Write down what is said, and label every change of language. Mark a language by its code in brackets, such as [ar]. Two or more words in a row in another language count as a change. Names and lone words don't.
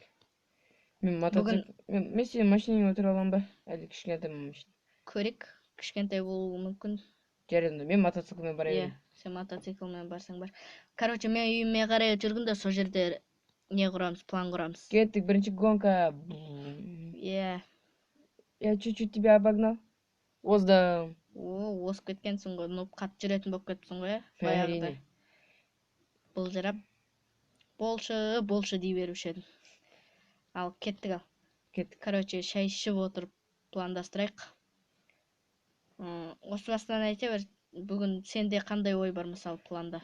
[kk] Мен сенің машинаңа отыра аламын ба? Әлі кішкентай машина. Көрек, кішкентай болуы мүмкін. Жарайды, мен мотоциклмен барайын. Сен мотоциклмен барсаң бар. Короче, мен үйіме қарай жүргенде сол жерде не құрамыз, план құрамыз. Кеттік, бірінші гонка. [ru] Я чуть-чуть тебя обогнал. [kk] Оздым. Осып кеткенсің ғой, ну, қатты жүретін болып кетіпсің ғой, баяғыда. Бұл жырап, болшы дей беруші едім. Ал, кеттік ал. Кеттік. Короче, шай ішіп отырып пландастырайық. Осы бастан айта бер, бүгін сенде қандай ой бар, мысалы, планда?